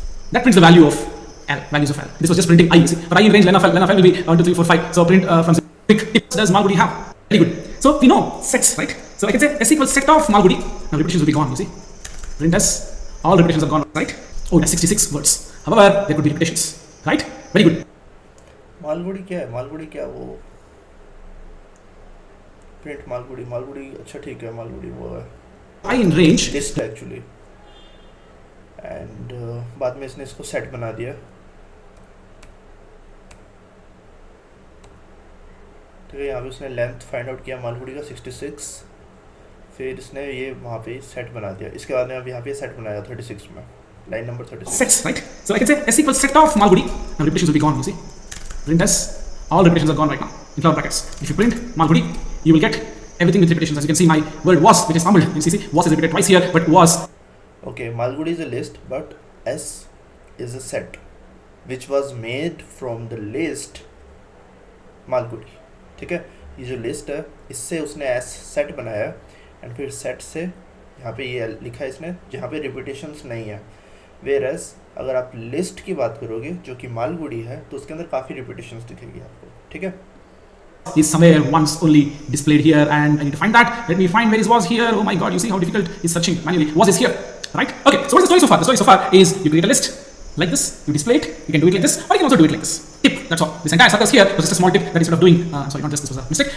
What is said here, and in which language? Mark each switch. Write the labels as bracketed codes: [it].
[en] That prints the value of L, values of L. This was just printing I, you see. For I in range len of L will be 1 2 3 4 5. So print from 0. Does Malgudi have? Very good. So we know sets, right? So I can say S equals set of Malgudi. Now repetitions will be gone, you see. Print S, all repetitions are gone, right? Oh, that's 66 words. However, there could be repetitions, right? Very good. [hi] Malgudi क्या है? मालगुड़ी क्या वो print Malgudi अच्छा ठीक है, मालगुड़ी वो है [en] I in range [hi] list actually, and बाद में इसने इसको सेट बना दिया, ठीक है। यहाँ पे उसने लेंथ फाइंड आउट किया मालगुड़ी का 66, फिर इसने ये वहाँ पे सेट बना दिया। इसके बाद में अब यहाँ पे सेट बनाया 36 में, [en] line number 36. Sets, right? So I can say S equals set of Malgudi. Now repetitions will be gone, you see. Print S, all repetitions are gone right now, in flower brackets. If you print Malgudi, you will get everything with repetitions. As you can see, my word was, which is mumbled. You see, was is repeated twice here, but was. Okay, Malgudi is a list, but S is a set, which was made from the list Malgudi. [hi] ठीक है, ये जो list है इससे उसने S set बनाया, and फिर set से यहाँ पे ये लिखा है इसने जहाँ पे रिपीटेशंस नहीं है। वेरस अगर आप लिस्ट की बात करोगे जो कि मालगुड़ी है तो उसके अंदर काफ़ी रिपीटेशंस दिखेगी आपको, ठीक है। [en] Is somewhere once only displayed here, and I need to find that. Let me find where is was here. Oh my God, you see how difficult is searching manually. Was is here, right? Okay, so what's the story so far? The story so far is you create a list like this, you display it, you can do it like this, or you can also do it like this. Tip. tick. That's all. This entire circle here was just a small tip that instead of doing, sorry, not just this was a mistake.